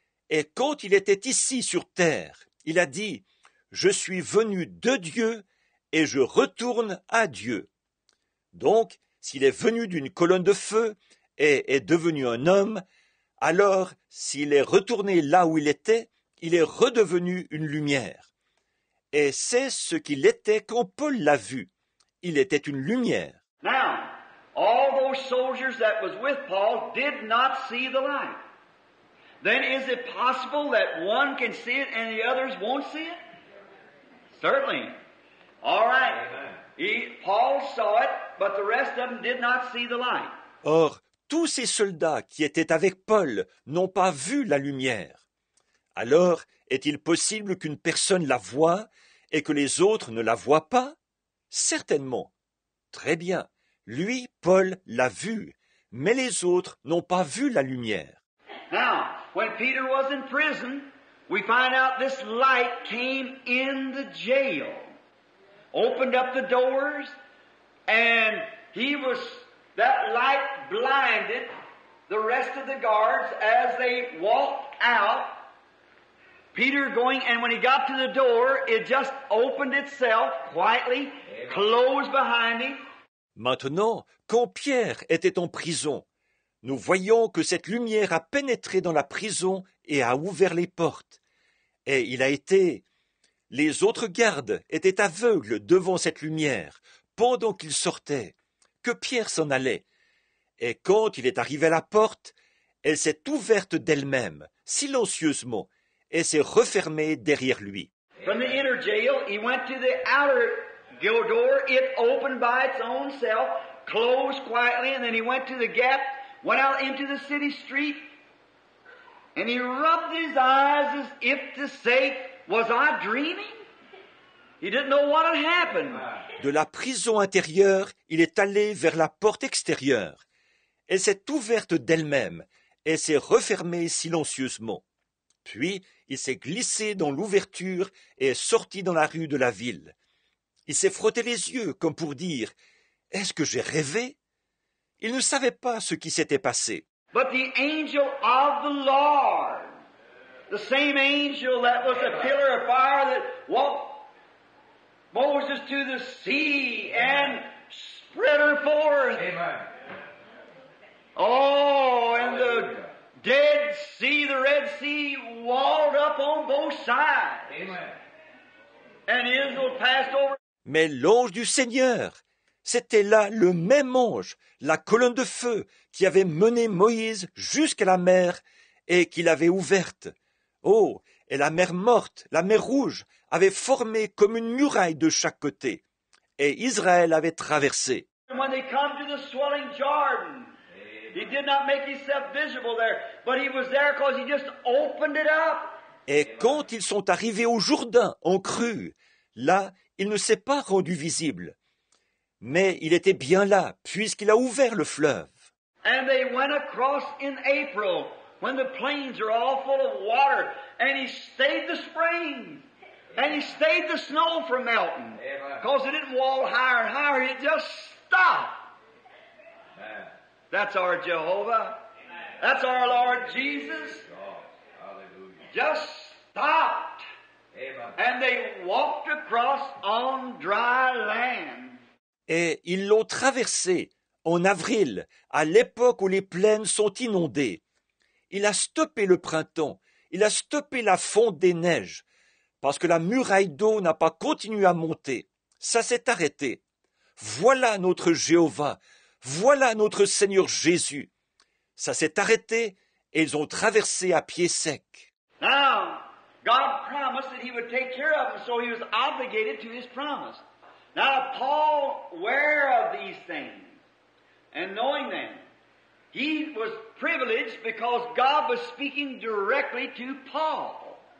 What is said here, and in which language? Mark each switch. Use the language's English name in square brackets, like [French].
[French] Et quand il était ici sur terre, il a dit, je suis venu de Dieu et je retourne à Dieu. Donc, s'il est venu d'une colonne de feu et est devenu un homme, alors s'il est retourné là où il est redevenu une lumière. Et c'est ce qu'il était quand Paul l'a vu. Il était une lumière. [English] Now, all those soldiers that was with Paul did not see the light. Then is it possible that one can see it and the others won't see it? Certainly. All right. Paul saw it, but the rest of them did not see the light. [French] Or, tous ces soldats qui étaient avec Paul n'ont pas vu la lumière. Alors, est-il possible qu'une personne la voie et que les autres ne la voient pas? Certainement. Très bien. Lui, Paul, l'a vu, mais les autres n'ont pas vu la lumière. [English] Now, when Peter was in prison, we find out this light came in the jail, opened up the doors, and that light blinded the rest of the guards as they walked out. Peter going, and when he got to the door, it just opened itself quietly, closed behind him. [French] Maintenant, quand Pierre était en prison, nous voyons que cette lumière a pénétré dans la prison et a ouvert les portes. Et les autres gardes étaient aveugles devant cette lumière, pendant qu'il sortait, que Pierre s'en allait. Et quand il est arrivé à la porte, elle s'est ouverte d'elle-même, silencieusement, et s'est refermée derrière lui. [English] From the inner jail, he went to the outer door. It opened by its own self, closed quietly, and then he went to the gap, went out into the city street, and he rubbed his eyes as if to say, was I dreaming? He didn't know what had happened. [French] De la prison intérieure, il est allé vers la porte extérieure. Elle s'est ouverte d'elle-même et s'est refermée silencieusement. Puis, il s'est glissé dans l'ouverture et est sorti dans la rue de la ville. Il s'est frotté les yeux comme pour dire « Est-ce que j'ai rêvé ?» Il ne savait pas ce qui s'était passé. [English] But the angel of the Lord, the same angel that was a pillar of fire that walked Moses to the sea and spread her forth. Amen. Oh, and the Dead Sea, the Red Sea, walled up on both sides. Amen. And Israel passed over. [French] Mais l'ange du Seigneur, c'était là le même ange, la colonne de feu, qui avait mené Moïse jusqu'à la mer et qui l'avait ouverte. Oh, et la mer morte, la mer rouge, avait formé comme une muraille de chaque côté. Et Israël avait traversé. [English] When they come to the swelling Jordan, he did not make himself visible there, but he was there because he just opened it up. [French] Et quand ils sont arrivés au Jourdain en crue, là, il ne s'est pas rendu visible. Mais il était bien là, puisqu'il a ouvert le fleuve. [English] And they went across in April, when the plains are all full of water, and he stayed the springs, and he stayed the snow from melting, because it didn't wall higher and higher, it just stopped. Amen. That's our Jehovah. That's our Lord Jesus. Hallelujah. Just stopped. Amen. And they walked across on dry land. [French] Et ils l'ont traversé en avril, à l'époque où les plaines sont inondées. Il a stoppé le printemps, il a stoppé la fonte des neiges, parce que la muraille d'eau n'a pas continué à monter. Ça s'est arrêté. Voilà notre Jéhovah, voilà notre Seigneur Jésus. Ça s'est arrêté et ils ont traversé à pied sec. [English] Now, God promised that He would take care of them, so He was obligated to His promise. Now, Paul, aware of these things and knowing them, he was privileged because God was speaking directly to Paul.